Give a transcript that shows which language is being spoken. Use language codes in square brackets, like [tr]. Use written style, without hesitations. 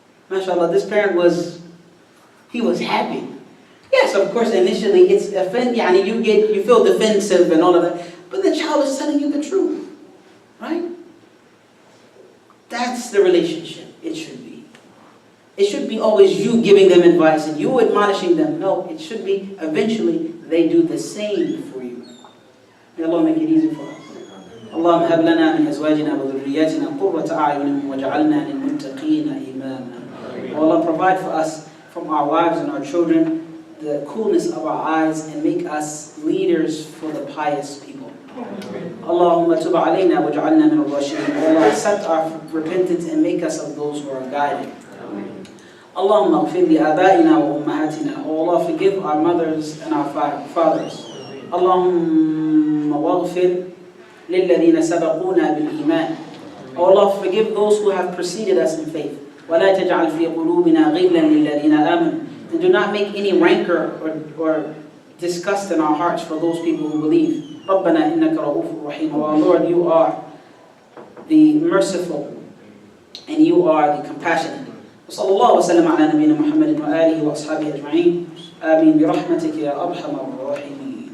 [en] MashaAllah, this parent was happy. Yes, of course, initially it's you feel defensive and all of that, but the child is telling you the truth. Right? That's the relationship it should be. It should be always you giving them advice and you admonishing them. No, it should be eventually they do the same for you. May Allah make it easy for us. [ar] اللهم هب لنا من أزواجنا وذرياتنا قرة أعين واجعلنا للمتقين إماما. [en] Allah, provide for us from our wives and our children the coolness of our eyes and make us leaders for the pious people. [ar] Allahumma tub alayna waj'alna min al-rashidin. [en] Allah, accept our repentance and make us of those who are guided. [ar] Allahumma ighfir li abaina wa ummahatina. [en] Oh Allah, forgive our mothers and our fathers. [ar] Allahumma waghfir lilladhina sabaquna bil iman. [en] Oh Allah, forgive those who have preceded us in faith. [ar] Wa la taj'al fi qulubina ghillan lilladhina amanu. [en] And do not make any rancor or disgust in our hearts for those people who believe. [ar] رَبَّنَا إِنَّكَ رَؤُوفٌ رَحِيمٌ. [en] Oh our Lord, you are the merciful and you are the compassionate. [ar] وصلى الله وسلم على نبينا محمد وآله وأصحابه أجمعين. آمين برحمتك يا أرحم الراحمين.